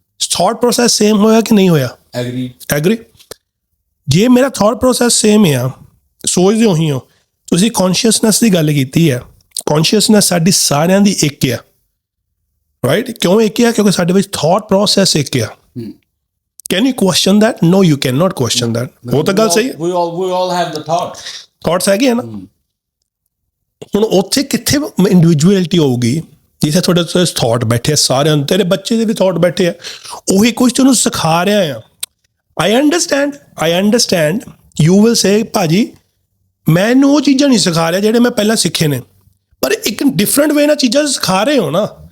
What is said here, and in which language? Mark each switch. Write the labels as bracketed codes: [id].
[pa] Thought process same ਹੋਇਆ ਕਿ ਨਹੀਂ ਹੋਇਆ? ਐਗਰੀ। ਜੇ ਮੇਰਾ ਥਾਟ ਪ੍ਰੋਸੈਸ ਸੇਮ ਆ, ਸੋਚਦੇ ਉਹੀ ਹੋ, ਤੁਸੀਂ ਕੌਨਸ਼ੀਅਸਨੈਸ ਦੀ ਗੱਲ ਕੀਤੀ ਹੈ। ਕੌਨਸ਼ੀਅਸਨੈਸ ਸਾਡੀ ਸਾਰਿਆਂ ਦੀ ਇੱਕ ਆ, ਰਾਈਟ? ਕਿਉਂ ਇੱਕ ਆ? ਕਿਉਂਕਿ ਸਾਡੇ ਵਿੱਚ ਥਾਟ ਪ੍ਰੋਸੈਸ ਇੱਕ ਆ। [en] Can you question that? No, you cannot question that. [pa] ਉਹ ਤਾਂ ਗੱਲ ਸਹੀ ਹੈ। [en] We all have the thoughts [pa] ਹੈਗੇ ਆ ਨਾ। ਹੁਣ ਉੱਥੇ ਕਿੱਥੇ ਇੰਡੀਵਿਜੂਅਲਿਟੀ ਹੋਊਗੀ ਜਿੱਥੇ ਤੁਹਾਡੇ ਥਾਟ ਬੈਠੇ ਆ ਸਾਰਿਆਂ ਨੂੰ, ਤੇਰੇ ਬੱਚੇ ਦੇ ਵੀ ਥਾਟ ਬੈਠੇ ਆ, ਉਹੀ ਕੁਝ ਤੈਨੂੰ ਸਿਖਾ ਰਿਹਾ ਆ। [en] I understand you will say [pa] ਭਾਜੀ ਮੈਨੂੰ ਉਹ ਚੀਜ਼ਾਂ ਨਹੀਂ ਸਿਖਾ ਰਿਹਾ ਜਿਹੜੇ ਮੈਂ ਪਹਿਲਾਂ ਸਿੱਖੇ ਨੇ, ਪਰ ਇੱਕ ਡਿਫਰੈਂਟ ਵੇ ਨਾਲ ਚੀਜ਼ਾਂ ਸਿਖਾ ਰਹੇ ਹੋ ਨਾ।